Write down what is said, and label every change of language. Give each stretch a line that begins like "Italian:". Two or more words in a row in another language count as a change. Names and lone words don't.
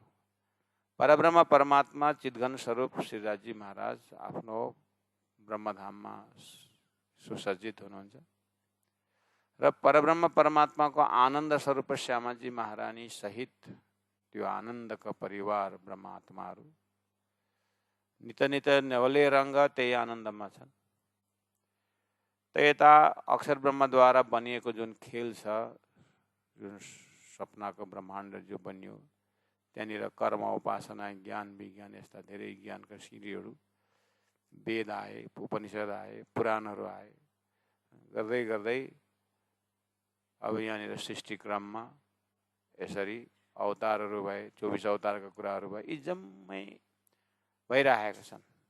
Nepali: परब्रह्म परमात्मा चितघन स्वरूप श्रीराजी महाराज आफ्नो ब्रह्मधाममा सुसज्जित हुनुहुन्छ र परब्रह्म परमात्माको आनन्द स्वरूप श्यामाजी महारानी सहित त्यो आनन्दका परिवार ब्रह्मात्माहरू नित नित नेवले रङ्ग त्यही आनन्दमा छन्। त यता अक्षर ब्रह्मद्वारा बनिएको जुन खेल छ, जुन सपनाको ब्रह्माण्ड जो बन्यो, त्यहाँनिर कर्म उपासना ज्ञान विज्ञान यस्ता धेरै ज्ञानका सिँढीहरू, वेद आए, उपनिषद आए, पुराणहरू आए, गर्दै गर्दै अब यहाँनिर सृष्टि क्रममा यसरी अवतारहरू भए, 24 अवतारका कुराहरू भए, यी जम्मै भइरहेका छन्।